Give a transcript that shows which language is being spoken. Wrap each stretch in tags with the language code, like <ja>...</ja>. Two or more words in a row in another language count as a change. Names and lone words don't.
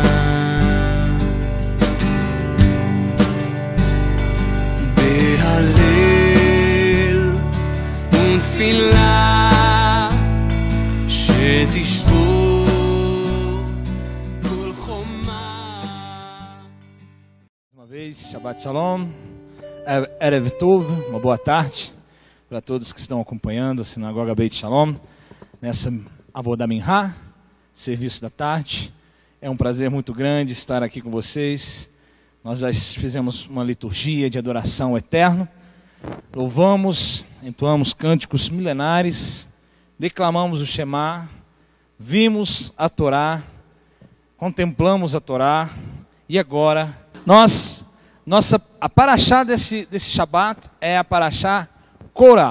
<he>בהלל ותפילה שתשבור כל חומה.</he> <pt>Uma vez,</pt> <he>שבת שלום, ערב טוב,</he> <pt>uma boa tarde para todos que estão acompanhando a Sinagoga Beit Shalom, nessa</pt> <he>עבודה מנחה,</he> <pt>serviço da tarde. É um prazer muito grande estar aqui com vocês. Nós já fizemos uma liturgia de adoração ao Eterno, louvamos, entoamos cânticos milenares, declamamos o Shema, vimos a Torá, contemplamos a Torá, e agora a paraxá desse Shabat é a paraxá Korah.</pt>